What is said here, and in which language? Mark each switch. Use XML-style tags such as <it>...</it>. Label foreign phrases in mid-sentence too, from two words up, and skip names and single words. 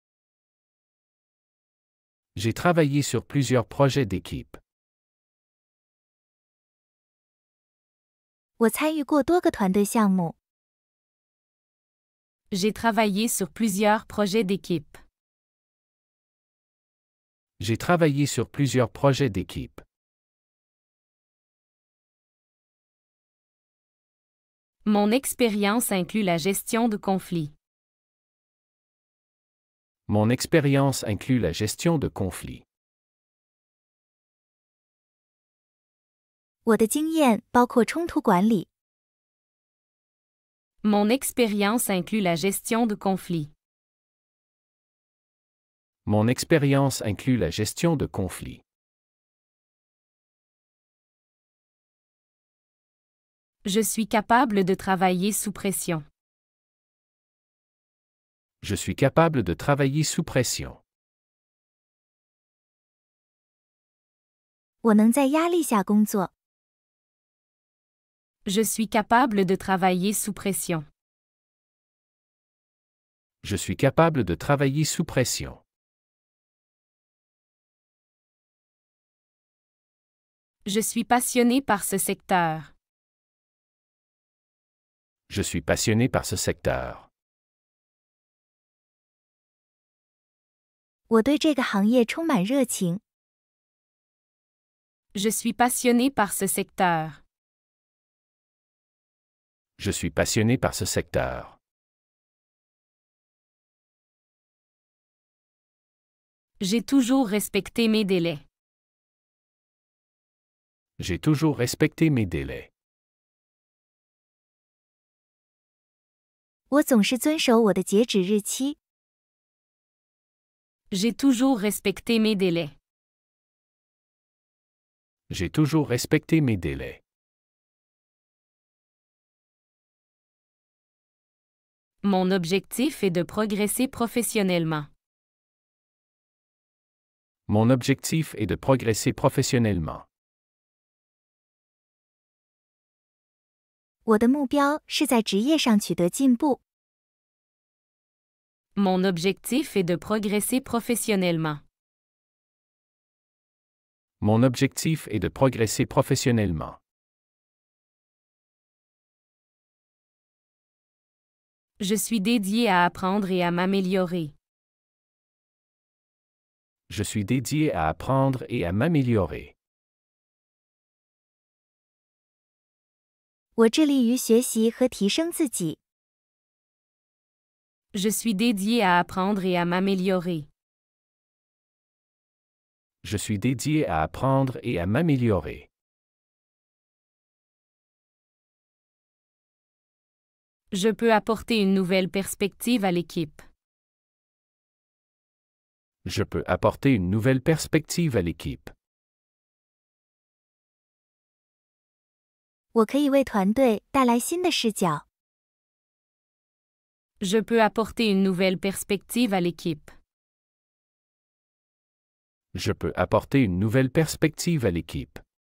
<fr>J'ai travaillé sur plusieurs projets d'équipe.</fr> <zh>我参与过多个团队项目。</zh> <fr>J'ai travaillé sur plusieurs projets d'équipe. J'ai travaillé sur plusieurs projets d'équipe. Mon expérience inclut la gestion de conflits. Mon expérience inclut la gestion de conflits.</fr> <zh>我的经验包括冲突管理。</zh> <fr>Mon expérience inclut la gestion de conflits. Mon expérience inclut la gestion de conflits. Je suis capable de travailler sous pression. Je suis capable de travailler sous pression.</fr> <zh>我能在压力下工作。</zh> <fr>Je suis capable de travailler sous pression. Je suis capable de travailler sous pression. Je suis passionné par ce secteur. Je suis passionné par ce secteur.</fr> <zh>我对这个行业充满热情。</zh> <fr>Je suis passionné par ce secteur. Je suis passionné par ce secteur. J'ai toujours respecté mes délais. J'ai toujours respecté mes délais.</fr> <zh>我总是遵守我的截止日期。</zh> <fr>J'ai toujours respecté mes délais. J'ai toujours respecté mes délais. Mon objectif est de progresser professionnellement. Mon objectif est de progresser professionnellement.</fr> <zh>我的目标是在职业上取得进步。</zh> <fr>Mon objectif est de progresser professionnellement. Mon objectif est de progresser professionnellement. Je suis dédié à apprendre et à m'améliorer. Je suis dédié à apprendre et à m'améliorer.</fr> <zh>我致力于学习和提升自己。</zh> <fr>Je suis dédié à apprendre et à m'améliorer. Je suis dédié à apprendre et à m'améliorer. Je peux apporter une nouvelle perspective à l'équipe. Je peux apporter une nouvelle perspective à l'équipe.</fr> <zh>我可以为团队带来新的视角。</zh> <fr>Je peux apporter une nouvelle perspective à l'équipe. Je peux apporter une nouvelle perspective à l'équipe.</fr>